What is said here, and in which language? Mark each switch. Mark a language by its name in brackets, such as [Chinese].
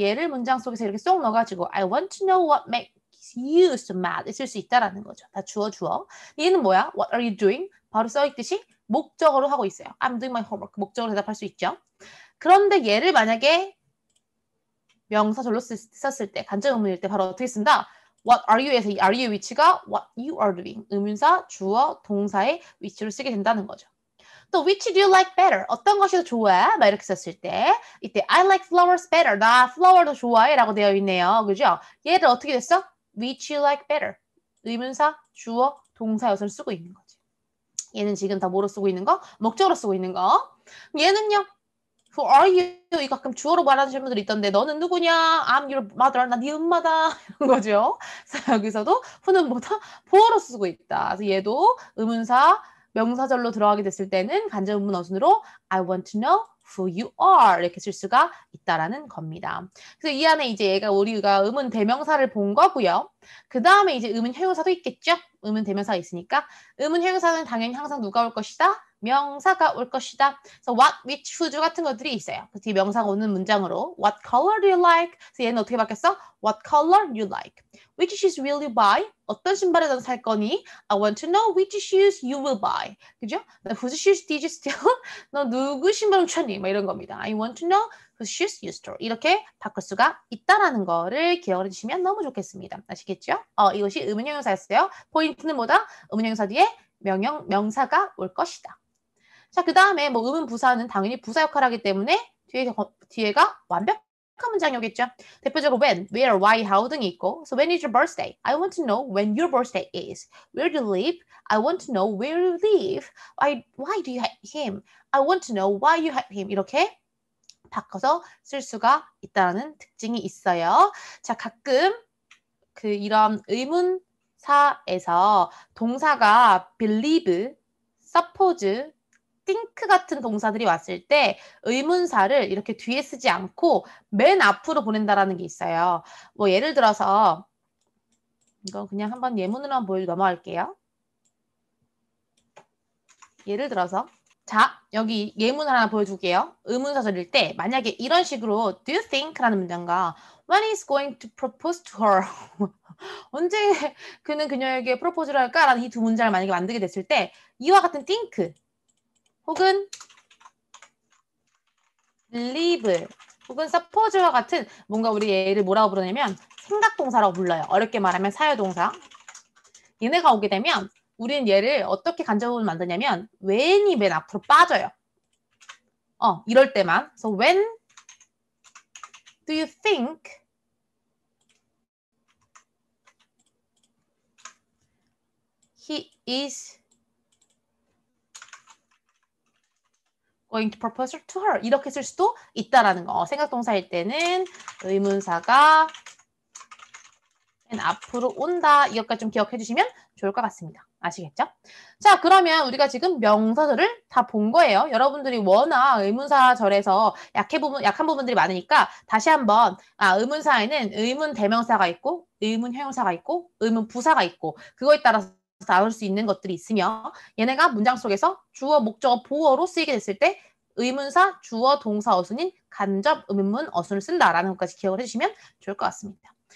[Korean] 얘를 문장 속에서 이렇게 쏙 넣어가지고 [English] I want to know what makes you so mad [Korean] 쓸 수 있다라는 거죠. 다 주어. 얘는 뭐야? [English] What are you doing? [Korean] 바로 써있듯이 목적어로 하고 있어요. [English] I'm doing my homework. [Korean] 목적어로 대답할 수 있죠. 그런데 얘를 만약에 명사절로 썼을 때, 간접 의문일 때 바로 어떻게 쓴다? [English] What are you에서 이 are you [Korean] 위치가 [English] what you are doing. [Korean] 의문사, 주어, 동사의 위치로 쓰게 된다는 거죠. 또 [English] which do you like better? [Korean] 어떤 것이 더 좋아? 막 이렇게 썼을 때 이때 [English] I like flowers better. [Korean] 나 flower도 좋아해 라고 되어 있네요. 그죠? 얘를 어떻게 됐어? [English] which you like better. [Korean] 의문사, 주어, 동사 요소를 쓰고 있는 거지. 얘는 지금 다 뭐로 쓰고 있는 거? 목적으로 쓰고 있는 거. 얘는요. [English] Who are you? [Korean] 이 가끔 주어로 말하는 질문들이 있던데 너는 누구냐? [English] I'm your mother. [Korean] 나 네 엄마다. 이런 거죠. 그래서 여기서도 who는 뭐다? 보어로 쓰고 있다. 그래서 얘도 의문사, 명사절로 들어가게 됐을 때는 간접 의문 어순으로 [English] I want to know who you are [Korean] 이렇게 쓸 수가 있다라는 겁니다. 그래서 이 안에 이제 얘가 우리가 의문 대명사를 본 거고요. 그 다음에 이제 의문 형용사도 있겠죠? 의문 대명사가 있으니까 의문 형용사는 당연히 항상 누가 올 것이다? 명사가 올 것이다. 그래서 what, which, whose 같은 것들이 있어요. 그 뒤에 명사가 오는 문장으로 [English] What color do you like? [Korean] 그래서 얘는 어떻게 바뀌었어? [English] What color you like? Which shoes will you buy? [Korean] 어떤 신발을 넌 살 거니? [English] I want to know which shoes you will buy. [Korean] 그죠? [English] Whose shoes did you steal? [Korean] 너 누구 신발 훔쳤니? 뭐 이런 겁니다. [English] I want to know whose shoes you stole. [Korean] 이렇게 바꿀 수가 있다라는 거를 기억을 해주시면 너무 좋겠습니다. 아시겠죠? 이것이 의문형용사였어요. 포인트는 뭐다? 의문형용사 뒤에 명사가 올 것이다. 자, 그 다음에 뭐 의문 부사는 당연히 부사 역할을 하기 때문에 뒤에가 완벽한 문장이 오겠죠. 대표적으로 [English] when, where, why, how [Korean] 등이 있고 [English] So when is your birthday? I want to know when your birthday is. Where do you live? I want to know where you live. Why do you hate him? I want to know why you hate him. [Korean] 이렇게 바꿔서 쓸 수가 있다는 특징이 있어요. 자, 가끔 이런 의문사에서 동사가 believe, suppose, think 같은 동사들이 왔을 때 의문사를 이렇게 뒤에 쓰지 않고 맨 앞으로 보낸다라는 게 있어요. 뭐 예를 들어서 이거 그냥 한번 예문으로만 보여주고 넘어갈게요. 예를 들어서 자, 여기 예문 하나 보여줄게요. 의문사절일 때 만약에 이런 식으로 [English] do you think? [Korean] 라는 문장과 [English] when is going to propose to her? [Korean] 언제 그는 그녀에게 프로포즈를 할까? 라는 이 두 문장을 만약에 만들게 됐을 때 이와 같은 think 혹은 believe 혹은 suppose와 같은 뭔가 우리 얘를 뭐라고 부르냐면 생각동사라고 불러요. 어렵게 말하면 사여동사. 얘네가 오게 되면 우리는 얘를 어떻게 간접으로 만드냐면 when이 맨 앞으로 빠져요. 이럴 때만. [English] So when do you think he is going to propose to her. [Korean] 이렇게 쓸 수도 있다라는 거. 생각동사일 때는 의문사가 맨 앞으로 온다. 이것까지 좀 기억해 주시면 좋을 것 같습니다. 아시겠죠? 자, 그러면 우리가 지금 명사절을 다 본 거예요. 여러분들이 워낙 의문사절에서 약한 부분들이 많으니까 다시 한번 의문사에는 의문 대명사가 있고 의문 형용사가 있고 의문 부사가 있고 그거에 따라서 나올 수 있는 것들이 있으며 얘네가 문장 속에서 주어, 목적어, 보어로 쓰이게 됐을 때 의문사, 주어, 동사, 어순인 간접 의문문 어순을 쓴다라는 것까지 기억을 해주시면 좋을 것 같습니다.